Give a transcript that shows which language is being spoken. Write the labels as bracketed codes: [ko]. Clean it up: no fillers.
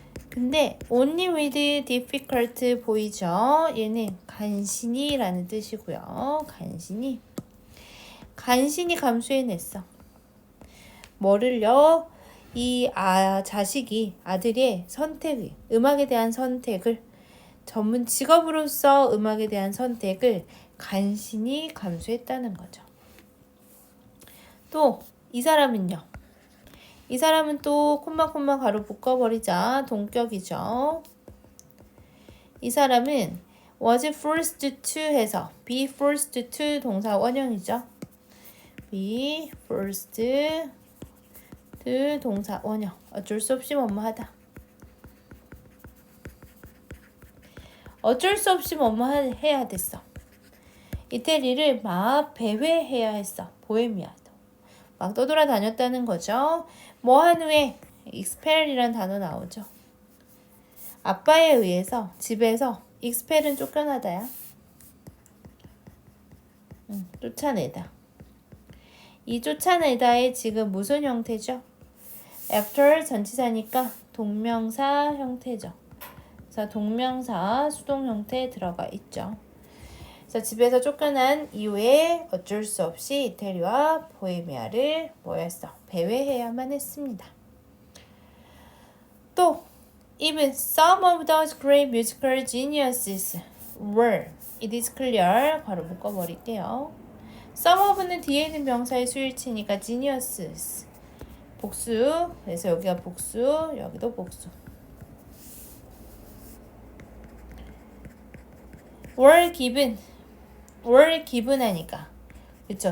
[ko] 근데 [en] only with difficult [ko] 보이죠? 얘는 간신히 라는 뜻이고요. 간신히 감수해냈어. 뭐를요? 이 아들의 선택을, 음악에 대한 선택을, 전문 직업으로서 음악에 대한 선택을 간신히 감수했다는 거죠. 또 이 사람은요. 이 사람은 또 콤마 가로 묶어버리자. 동격이죠. 이 사람은 [en] was forced to [ko] 해서 [en] be forced to [ko] 동사 원형이죠. [en] be forced to [ko] 동사 원형. 어쩔 수 없이 뭐뭐하다. 어쩔 수 없이 뭐뭐해야 됐어. 이태리를 막 배회해야 했어. 보헤미아도. 막 떠돌아다녔다는 거죠. 뭐한 후에 expel이라는 단어 나오죠. 아빠에 의해서 집에서 expel은 쫓겨나다야. 쫓아내다. 이 쫓아내다의 지금 무슨 형태죠? after 전치사니까 동명사 형태죠. 그래서 동명사 수동 형태에 들어가 있죠. 그래서 집에서 쫓겨난 이후에 어쩔 수 없이 이태리와 보헤미아를 뭐였어? 배회해야만 했습니다. [en] 또 even some of those great musical geniuses were. It is clear. [ko] 바로 묶어버릴게요. some of는 뒤에 있는 명사의 수일치니까 geniuses. 복수. 그래서 여기가 복수, 여기도 복수. [en] were given [ko] 하니까 그쵸?